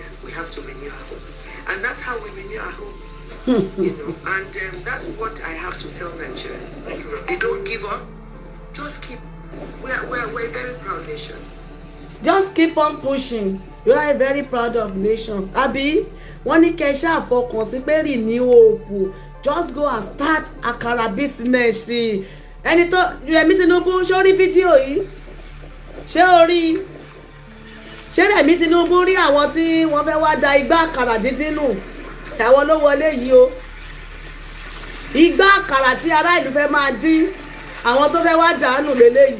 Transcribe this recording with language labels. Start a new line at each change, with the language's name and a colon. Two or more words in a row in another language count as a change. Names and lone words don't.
English: We have to renew our hope. And that's how we renew our hope. And that's what I have to tell Nigerians. They don't give up. Just keep. We're a very proud nation. Just keep on pushing. You are a very proud of nation.
Yoruba: Abi, wọ́n ní kẹ́ ṣáà fọkàn sí pé
English: renew hope. Just go and start akara business.
Yoruba: Ẹni tó Rẹ̀mí Tinubu ṣó rí fídíò yìí? Ṣé o rí? Ṣé Rẹ̀mí Tinubu rí àwọn tí wọ́n fẹ́ wá da igbá àkàrà dídín nù? Àwọn ló wọlé yìí o. Igbá àkàrà tí ará ìlú fẹ́ máa dín, àwọn tó fẹ́ wá dànù lélẹ́yìí.